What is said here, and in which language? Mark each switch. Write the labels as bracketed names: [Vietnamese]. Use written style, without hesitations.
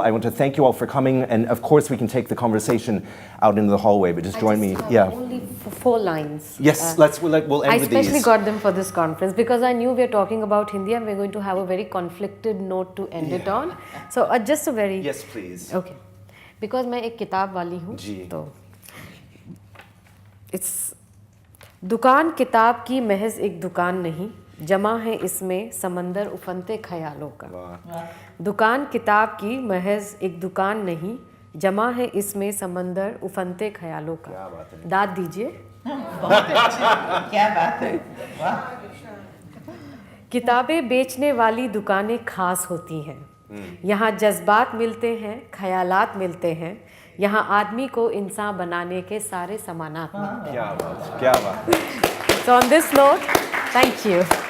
[English] I want to thank you all for coming, and of course we can take the conversation out into the hallway, but just join me. Yeah. Only 4 lines. Yes, we'll end with these. I especially got them for this conference because I knew we are talking about Hindi and we're going to have a very conflicted note to end it on. So just a very... Yes, please. Okay. Because [Hindi] मैं एक किताब वाली हूँ, तो it's दुकान किताब की महज एक दुकान नहीं, जमा है इसमें समंदर उफनते ख्यालों का। दुकान किताब की महज एक दुकान नहीं, जमा है इसमें समंदर उफनते ख्यालों का। दाद दीजिए। क्या बात है, वाह। किताबें बेचने वाली दुकानें खास होती हैं। यहाँ जज्बात मिलते हैं, ख्यालात मिलते हैं। यहाँ आदमी को इंसान बनाने के सारे समानात मिलते हैं। क्या बात, क्या बात। [English] So on this note, thank you.